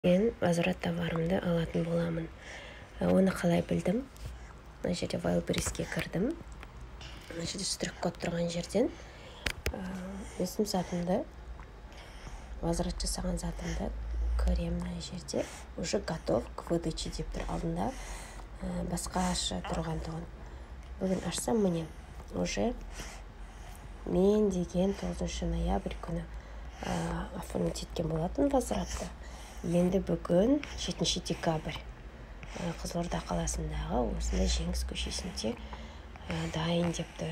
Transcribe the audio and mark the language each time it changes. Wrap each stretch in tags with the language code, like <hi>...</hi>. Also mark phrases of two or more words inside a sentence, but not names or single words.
<kk>Мен возврат товарымды алатын боламын. Оны қалай білдім? Мына жерде Wildberriesке кірдім. Мына жерде штрих-код тұрған жерден өзім затымды, возврат жасаған затымды көремін. Мына жерде</kk> <ru>уже готов к выдаче</ru> <kk>деп тұр алдында. Басқаша тұрғандығын. Бүгін ашсам, міне уже мен деген 9 ноябрь күні оформить еткен болатын возвратты. Енді бүгін 7 декабрь Қызылорда қаласындағы осындай Жеңіс көшесінде дайын деп тұр.</kk>